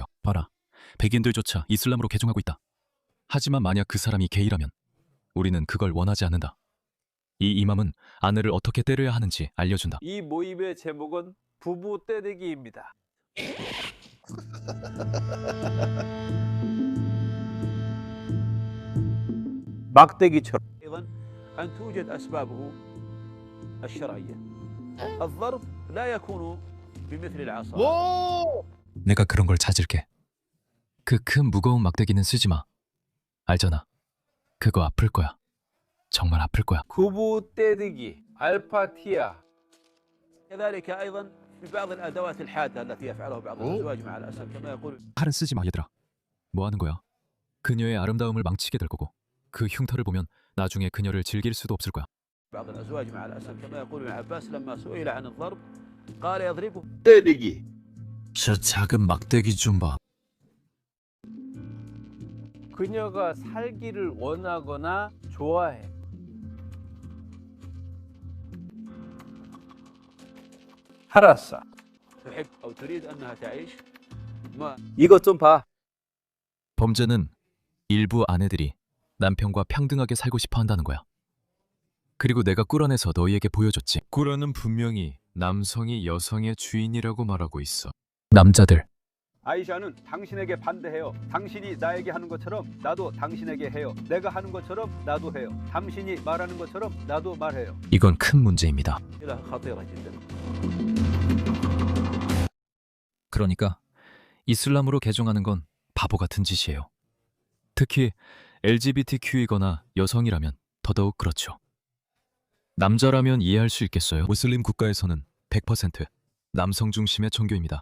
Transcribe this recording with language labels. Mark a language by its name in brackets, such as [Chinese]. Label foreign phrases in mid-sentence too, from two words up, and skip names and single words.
[Korean] 봐라, 백인들조차 이슬람으로 개종하고 있다. 하지만 만약 그 사람이 게이라면 우리는 그걸 원하지 않는다. 이 이맘은 아내를 어떻게 때려야 하는지 알려준다. 이 모임의 제목은 부부 때리기입니다. 막대기처럼. [Arabic] أن توجد أسبابه الشرعية. الضرب لا يكون بمثل العصا. [Korean] 내가 그런 걸 찾을게. 그 큰 무거운 막대기는 쓰지 마. 알잖아. 그거 아플 거야. 정말 아플 거야. 부부 때리기, 알파티아. [Arabic] كذلك أيضا في بعض الأدوات الحادة التي يفعلها بعض الأزواج مع الأسف كما يقول. [Korean] 칼은 쓰지 마, 얘들아. 뭐 하는 거야? 그녀의 아름다움을 망치게 될 거고 그 흉터를 보면 나중에 그녀를 즐길 수도 없을 거야. [Arabic] بعض الأزواج مع الأسف كما يقول ابن عباس لما سئل عن الضرب قال يضربه. [Korean] 때리기. 저 작은 막대기 좀 봐. 그녀가 살기를 원하거나 좋아해. 알았어. [Arabic] تحب أو تريد أنها تعيش. ما. [Korean] 이것 좀 봐. 범죄는 일부 아내들이 남편과 평등하게 살고 싶어 한다는 거야. 그리고 내가 꾸란에서 너희에게 보여줬지. 꾸란은 분명히 남성이 여성의 주인이라고 말하고 있어. 남자들. 아이샤는 당신에게 반대해요. 당신이 나에게 하는 것처럼 나도 당신에게 해요. 내가 하는 것처럼 나도 해요. 당신이 말하는 것처럼 나도 말해요. 이건 큰 문제입니다. [Arabic] خطيرة جدا. [Korean] 그러니까 이슬람으로 개종하는 건 바보 같은 짓이에요. 특히 LGBTQ이거나 여성이라면 더더욱 그렇죠. 남자라면 이해할 수 있겠어요. 무슬림 국가에서는 100% 남성 중심의 종교입니다.